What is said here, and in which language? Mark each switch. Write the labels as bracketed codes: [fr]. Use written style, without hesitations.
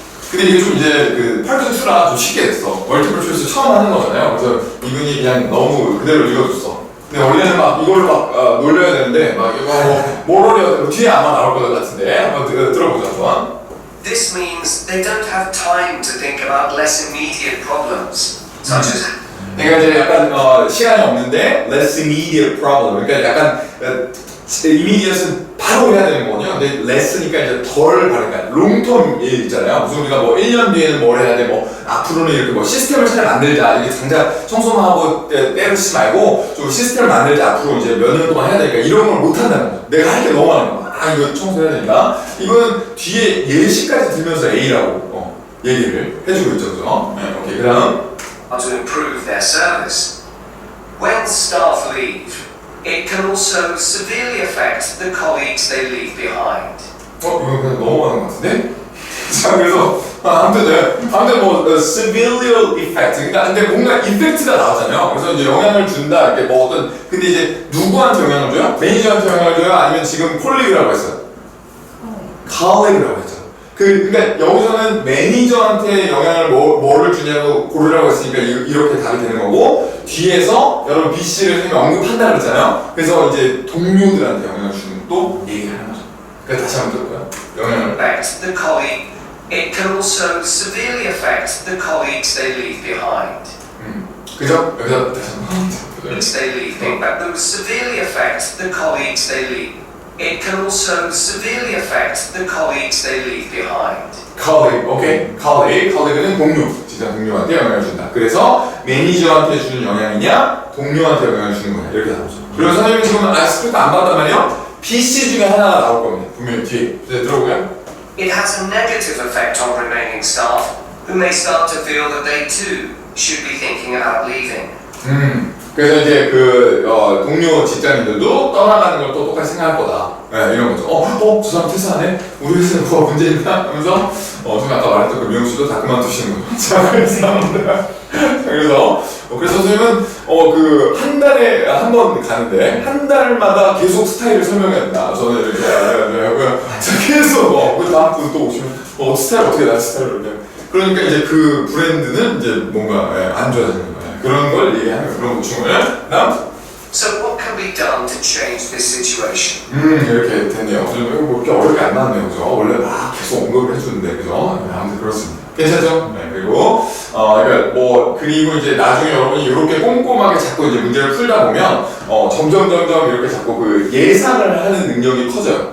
[ko] 근데 이게 좀 이제 8.2라 좀 쉽게 됐어. 멀티플 초이스 처음 하는 거잖아요. 그래서 이분이 그냥 너무 그대로 읽어줬어. 근데 원래는 이걸로 놀려야 되는데 이거 뭘 올려야 뒤에 아마 나올 것 같은데 한번 들어보자, 좋아. [en] This means they don't have time to think about less immediate problems, such as. [ko] 그러니까 이제 약간 시간이 없는데 less immediate problem. 그러니까 약간 immediate는 바로 해야 되는 거거든요. 근데 less니까 이제 덜 바르니까 롱텀 있잖아요. 무슨 우리가 1년 뒤에는 뭘 해야 돼, 앞으로는 이렇게 시스템을 잘 만들자. 이게 당장 청소만 하고 때려치지 말고 좀 시스템을 만들자. 앞으로 이제 몇 년 동안 해야 되니까 이런 걸 못 한다는 거죠. 내가 할 게 너무 많은 거야. 이거 청소해야 되니까. 이건 뒤에 예시까지 들면서 A라고 얘기를 해주고 있죠, 그죠? 네, 오케이. 그 다음 [en] are to improve their service. When staff leave, it can also severely affect the colleagues they leave behind. [ko] 이거 그냥 넘어가는 것 같은데? 자, 그래서 아무튼 뭐 severe effect. 그러니까 근데 뭔가 이펙트가 나오잖아요. 그래서 이제 영향을 준다. 이렇게 뭐 어떤 근데 이제 누구한테 영향을 줘요? 매니저한테 영향을 줘요? 아니면 지금 콜리그라고 했어요? colleague라고 했죠. 그러니까 여기서는 매니저한테 영향을 뭐를 주냐고 고르라고 했으니까 이렇게 답이 되는 거고 뒤에서 여러분 B, C를 선생님이 언급한다 그랬잖아요. 그래서 이제 동료들한테 영향을 주는 것도 얘기하는 거죠. 그러니까 다시 한번 들어볼까요? 영향을 [en] Affect the colleague. It can also severely affect the colleagues they leave behind. [ko] 그죠? 여기서 다시 한번 [en] Colleagues they leave behind. Those severely affect the colleagues they leave. It can also severely affect the colleagues they leave behind. [ko] colleague, 오케이? colleague는 동료, 직장 동료한테 영향을 준다. 그래서 매니저한테 주는 영향이냐, 동료한테 영향을 주는 거냐 이렇게 나오죠. 그리고 선생님이 지금 스크립트 안 봤단 말이에요? BC 중에 하나가 나올 겁니다. 분명히 뒤에. 이제 들어보고요. [en] It has a negative effect on remaining staff, who may start to feel that they too should be thinking about leaving. [ko] 그래서 이제 동료 직장인들도 떠나가는 걸 또 똑같이 생각할 거다. 네, 이런 거죠. 저 사람 퇴사하네? 우리 회사에 뭐가 문제 있나? 하면서, 좀 아까 말했던 그 미용실도 다 그만두시는 거죠. 자, 그래서 선생님은, 한 달에 한 번 가는데, 한 달마다 계속 스타일을 설명해야 된다. 저는 이렇게, 계속, 그 다음 분 또 오시면, 스타일 어떻게 나 스타일을 그러니까 이제 그 브랜드는 이제 뭔가, 안 좋아지는 거예요. 그런 걸 얘기하는 그런 보충을. 다음. [en] So what can be done to change this situation? [ko] 이렇게 됐네요. 뭐 이렇게 어렵게 안 나왔네요. 그죠? 원래 막 계속 언급을 해주는데, 그죠? 아무튼 그렇습니다. 괜찮죠? 네, 그리고, 그리고 이제 나중에 여러분이 이렇게 꼼꼼하게 자꾸 이제 문제를 풀다 보면, 점점 이렇게 자꾸 그 예상을 하는 능력이 커져요.